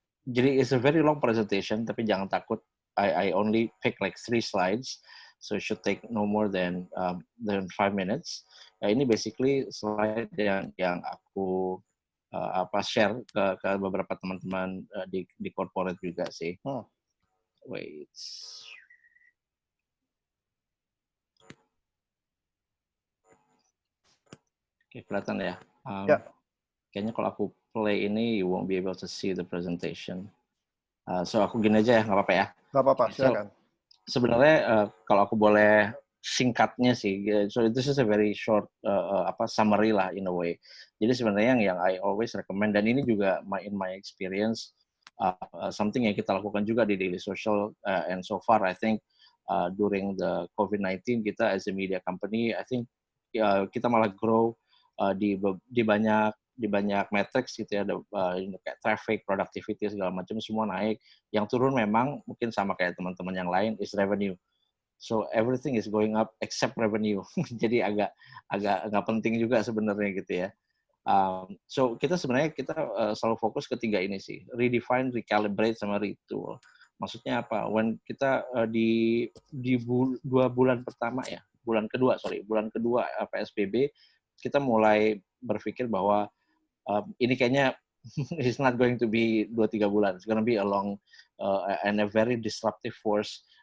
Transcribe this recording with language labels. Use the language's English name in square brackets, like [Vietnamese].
[English] Jadi it's a very long presentation, [Indonesian] tapi jangan takut. [English] I only pick like 3 slides, so it should take no more than 5 minutes. [Indonesian] Ini basically slide yang aku share ke beberapa teman-teman di corporate juga sih. [English] Wait. [Indonesian] Oke, kelihatan ya. Kayaknya kalau aku [English] play ini, you won't be able to see the presentation. [Indonesian] So aku gini aja ya, nggak apa-apa ya? Nggak apa-apa, silakan. Sebenarnya kalau aku boleh singkatnya sih, [English] so this is a very short summary lah in a way. [Indonesian] Jadi sebenarnya yang [English] I always recommend, [Indonesian] dan ini juga [English] in my experience, [Indonesian] something yang kita lakukan juga di Daily Social, [English] and so far I think during the COVID-19 [Indonesian] kita as a media company, I think kita malah grow di banyak metrics gitu ya, kayak traffic, productivity segala macam semua naik. Yang turun memang mungkin sama kayak teman-teman yang lain is revenue. [English] So everything is going up except revenue. [Indonesian] Jadi agak nggak penting juga sebenarnya gitu ya. So kita sebenarnya selalu fokus ke 3 ini sih, redefine, recalibrate, sama retool. Maksudnya apa? [English] When [Indonesian] kita di 2 bulan pertama ya, bulan kedua PSBB, kita mulai berpikir bahwa ini kayaknya [English] it's not going to be 2-3 bulan. It's going to be a long and a very disruptive force.